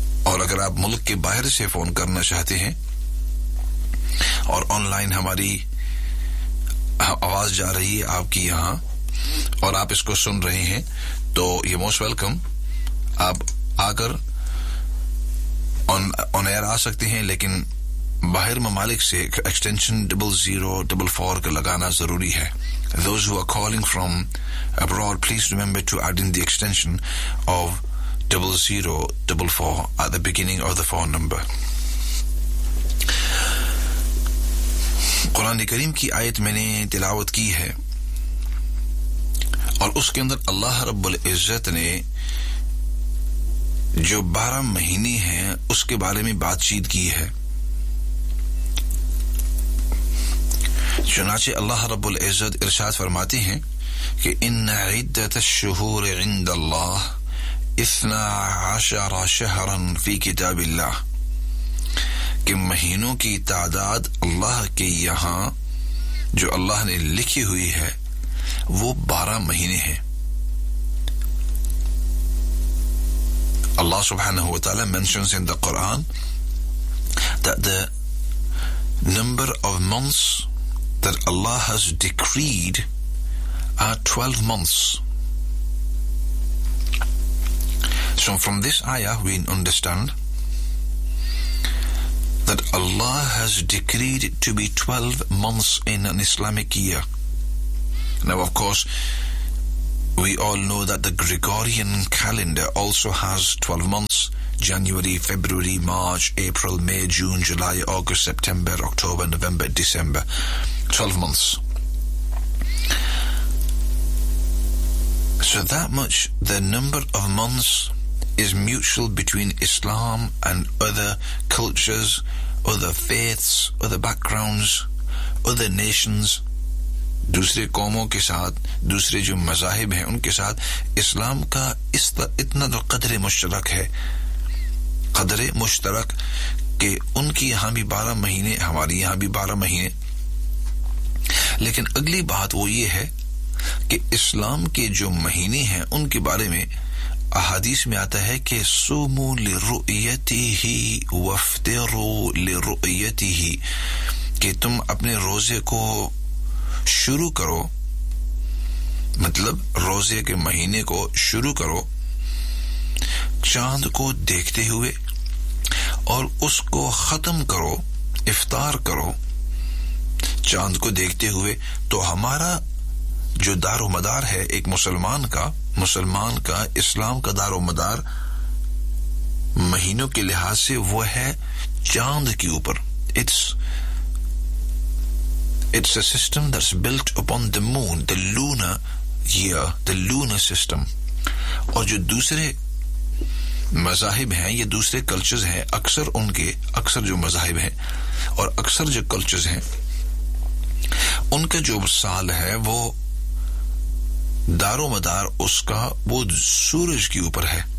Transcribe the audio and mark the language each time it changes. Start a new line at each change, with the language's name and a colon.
Urdu: اور اگر آپ ملک کے باہر سے فون کرنا چاہتے ہیں اور آن لائن ہماری آواز جا رہی ہے آپ کی یہاں اور آپ اس کو سن رہے ہیں، تو یہ موسٹ ویلکم، آپ آ کر آن ایئر آ سکتے ہیں، لیکن باہر ممالک سے ایکسٹینشن 0044 کا لگانا ضروری ہے.
English: Those who are calling from abroad, please remember to add in the extension of 0044 at the beginning of the phone number.
Urdu: قرآن کریم کی آیت میں نے تلاوت کی ہے اور اس کے اندر اللہ رب العزت نے جو 12 مہینے ہیں اس کے بارے میں بات چیت کی ہے. چنانچہ اللہ رب العزت ارشاد فرماتے ہیں کہ
Arabic: ان عدۃ الشہور عند اللہ 12 شہرا فی کتاب اللہ,
Urdu: کہ مہینوں کی تعداد اللہ کے یہاں جو اللہ نے لکھی ہوئی ہے وہ 12 مہینے ہیں.
English: اللہ سبحانہ وتعالی mentions in the Quran that the number of months that Allah has decreed are 12 months. So from this ayah we understand that Allah has decreed to be 12 months in an Islamic year. Now of course we all know that the Gregorian calendar also has 12 months: January, February, March, April, May, June, July, August, September, October, November, December. 12 months. So that much, the number of months is mutual between Islam and other cultures, other faiths, other backgrounds, other nations.
Urdu: دوسرے قوموں کے ساتھ, دوسرے جو مذاہب ہیں ان کے ساتھ اسلام کا اتنا تو قدر مشترک ہے, قدر مشترک کہ ان کی یہاں بھی 12 مہینے, ہماری یہاں بھی 12 مہینے. لیکن اگلی بات وہ یہ ہے کہ اسلام کے جو مہینے ہیں ان کے بارے میں احادیث میں آتا ہے کہ
Arabic: صوموا لرؤیته وافطروا لرؤیته,
Urdu: کہ تم اپنے روزے کو شروع کرو, مطلب روزے کے مہینے کو شروع کرو چاند کو دیکھتے ہوئے اور اس کو ختم کرو, افطار کرو چاند کو دیکھتے ہوئے. تو ہمارا جو دار و مدار ہے ایک مسلمان کا, مسلمان کا اسلام کا دار و مدار مہینوں کے لحاظ سے وہ ہے چاند کے اوپر.
English: It's a system that's built upon the moon, the lunar year, the lunar system.
Urdu: اور جو دوسرے مذاہب ہیں یا دوسرے کلچرز ہیں, اکثر ان کے اکثر جو مذاہب ہیں اور اکثر جو کلچرز ہیں ان کا جو سال ہے وہ دار و مدار اس کا وہ سورج کے اوپر ہے.